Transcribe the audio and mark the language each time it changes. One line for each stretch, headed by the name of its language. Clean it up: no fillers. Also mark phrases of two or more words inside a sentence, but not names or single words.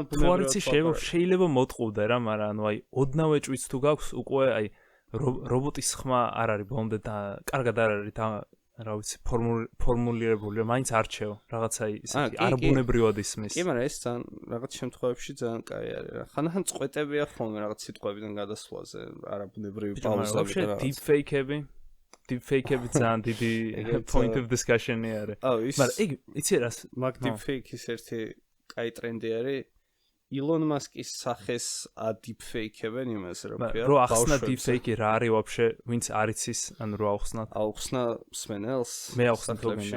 Georgian: ბუნებრივად შეიძლება მოტყუდე რა, მაგრამ ანუ აი ოდნავ ეჭვიც თუ გაქვს, უკვე აი რობოტის ხმა არ არის ბოლომდე და კარგად არ არის და რა ვიცი ფორმულირებული, მაინც არჩევ რაღაცა ისეთი არ ბუნებრივად ისმის. კი, მაგრამ ეს ძალიან რაღაც შემთხვევებში ძალიან კაი არის რა. ხანდახან წყვეტებია ხოლმე რაღაც სიტყვებიდან გადასვლაზე, არაბუნებრივი პაუზები და რაღაც. Deepfake-ები ძალიან დიდი
English: point of discussion-ი
Georgian: არის. მაგრამ ეგ იცი რა, მაგ deepfake-ის ერთი კაი ტრენდი არის. Elon Musk-ის სახეს deepfake-ებენ იმას რა ქვია. რო ახსნა deepfake-ი რა არის ვაფშე, ვინც არ იცის, ანუ რო აუხსნათ. აუხსნა სმენელს. მე აუხსნა თქო.